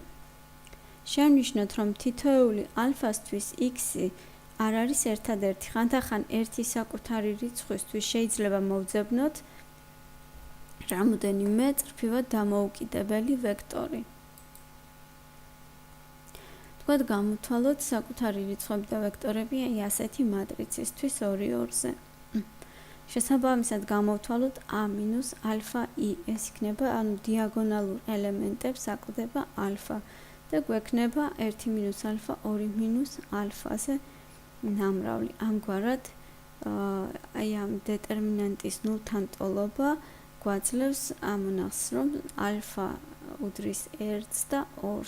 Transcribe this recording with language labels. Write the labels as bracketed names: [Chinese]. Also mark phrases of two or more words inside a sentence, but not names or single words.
[Georgian] შევნიშნოთ, რომ თითოეული alpha-სთვის x-ი არ არის ერთადერთი, ხანდახან ერთი საკუთარი რიცხვისთვის შეიძლება მოვძებნოთ რამოდენიმე წრფივად დამოუკიდებელი ვექტორი. თქვათ გამოვთვალოთ საკუთარი რიცხვები და ვექტორები აი ასეთი მატრიცისთვის 2-2-ზე. შესაბამისად გამოვთვალოთ a-alpha i, ეს იქნება, ანუ დიაგონალურ ელემენტებს აკლდება alpha და გვექნება 1 - alpha 2 - alpha-ზე ნამრავლი. ამგვარად აი ამ დეტერმინანტის ნულთან ტოლობა გვაძლევს ამონახს, რომ alpha უდრის 1-ს და 2-ს.